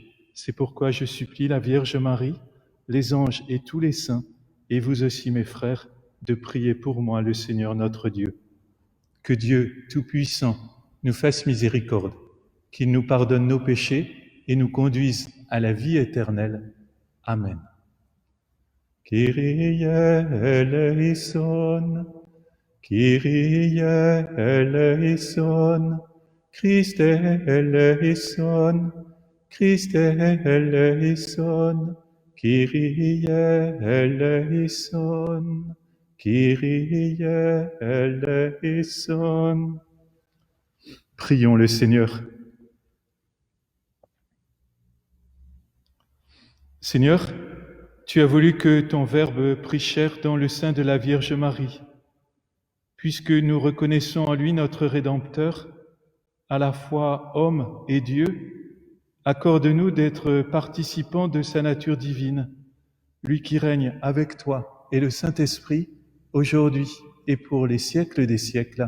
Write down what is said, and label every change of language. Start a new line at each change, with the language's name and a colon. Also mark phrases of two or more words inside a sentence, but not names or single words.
French: C'est pourquoi je supplie la Vierge Marie, les anges et tous les saints, et vous aussi mes frères, de prier pour moi le Seigneur notre Dieu. Que Dieu Tout-Puissant nous fasse miséricorde, qu'il nous pardonne nos péchés et nous conduise à la vie éternelle. Amen.
Greek: Κύριε ἐλέησον, Κύριε ἐλέησον, Χριστὲ ἐλέησον, Χριστὲ ἐλέησον, Κύριε ἐλέησον, Κύριε ἐλέησον.
French: Prions le Seigneur. Seigneur, tu as voulu que ton Verbe prit chair dans le sein de la Vierge Marie. Puisque nous reconnaissons en lui notre Rédempteur, à la fois homme et Dieu, accorde-nous d'être participants de sa nature divine, lui qui règne avec toi et le Saint-Esprit, aujourd'hui et pour les siècles des siècles.